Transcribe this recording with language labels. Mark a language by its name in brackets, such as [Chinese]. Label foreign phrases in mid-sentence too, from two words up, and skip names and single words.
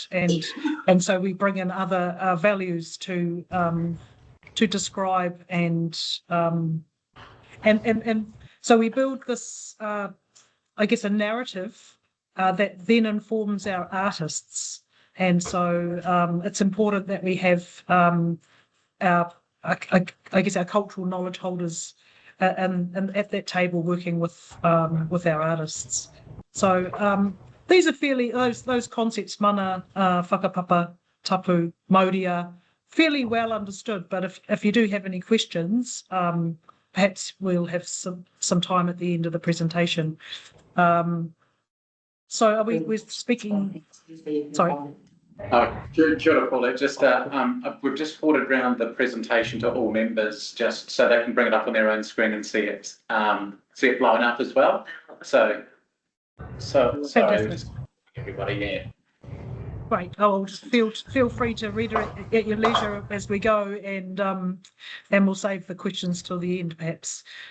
[English] And so we bring in other values to describe and so we build this, I guess, a narrative that then informs our artists. And so it's important that we have our, I guess, our cultural knowledge holders and at that table working with our artists. So these are fairly, those concepts, [Māori] mana, whakapapa, tapu, mauri, [English] are fairly well understood. But if you do have any questions, perhaps we'll have some time at the end of the presentation. So we're speaking, sorry. [Māori] Kia ora, Paula. [English] Just, we've just forwarded around the presentation to all members, just so they can bring it up on their own screen and see it blowing up as well. So everybody, yeah. Great. Oh, just feel free to read it at your leisure as we go, and we'll save the questions till the end, perhaps.